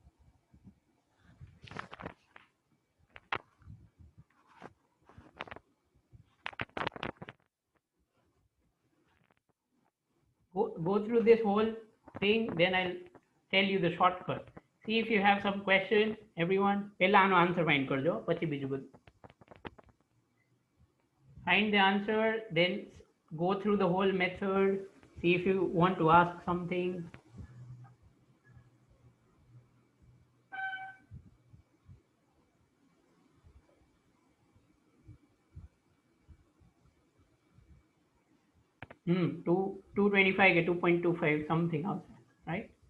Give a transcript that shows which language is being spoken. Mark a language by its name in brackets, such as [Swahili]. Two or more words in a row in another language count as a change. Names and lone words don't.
[English] Go through this whole thing, then I'll tell you the shortcut. See if you have some question, everyone. [Gujarati] પહેલા આનો [English] answer find [Gujarati] કરજો, પછી બીજું બધું. [English] Find the answer, then go through the whole method. See if you want to ask something. Hmm, 225 ke 2.25 something else, right?